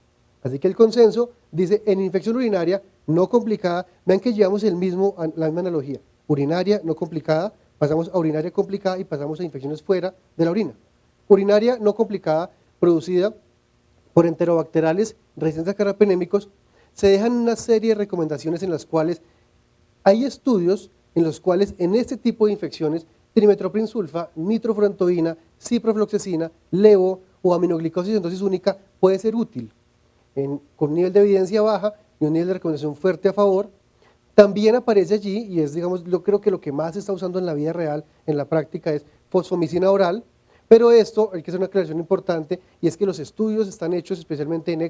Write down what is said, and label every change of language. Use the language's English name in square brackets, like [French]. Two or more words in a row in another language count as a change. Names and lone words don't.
[Spanish] Así que el consenso dice en infección urinaria no complicada, vean que llevamos la misma analogía, urinaria no complicada, pasamos a urinaria complicada y pasamos a infecciones fuera de la orina. Urinaria no complicada producida por enterobacteriales resistentes a carrapenémicos, se dejan una serie de recomendaciones en las cuales hay estudios en los cuales en este tipo de infecciones trimetoprim-sulfa, nitrofurantoína, ciprofloxacina, levo o aminoglicosis en dosis única puede ser útil con un nivel de evidencia baja y un nivel de recomendación fuerte a favor. También aparece allí, y es, digamos, yo creo que lo que más se está usando en la vida real, en la práctica, es fosfomicina oral, pero esto hay que hacer una aclaración importante, y es que los estudios están hechos especialmente en E.